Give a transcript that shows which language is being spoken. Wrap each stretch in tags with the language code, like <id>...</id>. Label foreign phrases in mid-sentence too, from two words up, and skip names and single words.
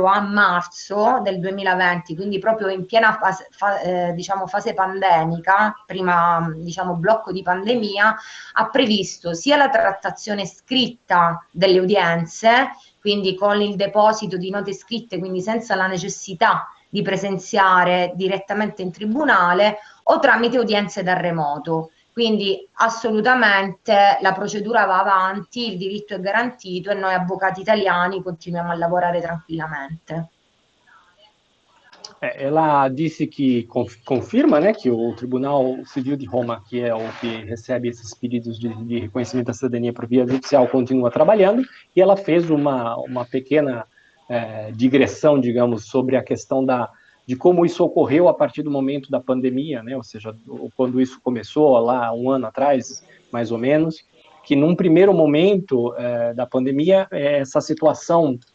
<it>a marzo del 2020, quindi proprio in piena diciamo fase pandemica, prima diciamo blocco di pandemia, ha previsto sia la trattazione scritta delle udienze, quindi con il deposito di note scritte, quindi senza la necessità di presenziare direttamente in tribunale o tramite udienze da remoto. Quindi assolutamente la procedura va avanti, il diritto è garantito e noi avvocati italiani continuiamo a lavorare tranquillamente.</it> <pt>Ela disse que confirma, né, que o Tribunal Civil de Roma, que é o que recebe esses pedidos de reconhecimento da cidadania por via judicial, continua trabalhando, e ela fez uma pequena digressão, digamos, sobre a questão de como isso ocorreu a partir do momento da pandemia, né, ou seja, quando isso começou lá um ano atrás, mais ou menos, que num primeiro momento da pandemia, essa situação</pt>